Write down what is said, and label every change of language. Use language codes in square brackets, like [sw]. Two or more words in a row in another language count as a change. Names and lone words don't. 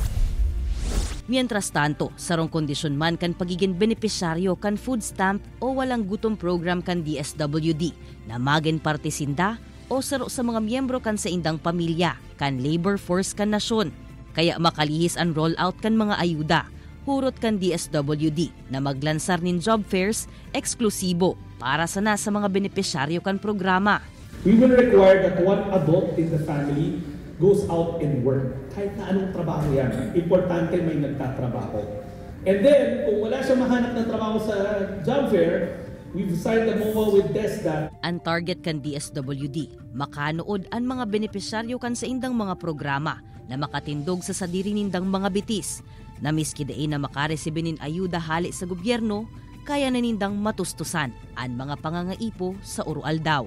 [es] Mientras tanto, [bik] sarong kondisyon man kan pagiging benepisyaryo kan food stamp o walang gutom program kan DSWD na maging partisinda o saro sa mga miyembro kan sa indang pamilya kan labor force kan nasyon. Kaya makalihis ang rollout kan mga ayuda, hurot kan DSWD na maglansar nin [en] job fairs [bik] eksklusibo para sana sa mga benepisyaryo kan programa. [en] We will require that one adult in the family goes out and work. [tl] Kahit na anong trabaho yan, importante may nagtatrabaho. [en] And then, [tl] kung wala siya mahanap ng trabaho sa [en] job fair, we've signed a MOA with TESDA. [bik] Ang target kan DSWD, makanood ang mga benepisyaryo kan sa indang mga programa na makatindog sa sadiri nindang mga bitis, na miski dain na makaresibe nin ayuda hali sa gobyerno, kaya na nindang matustusan ang mga pangangaipo sa urual daw.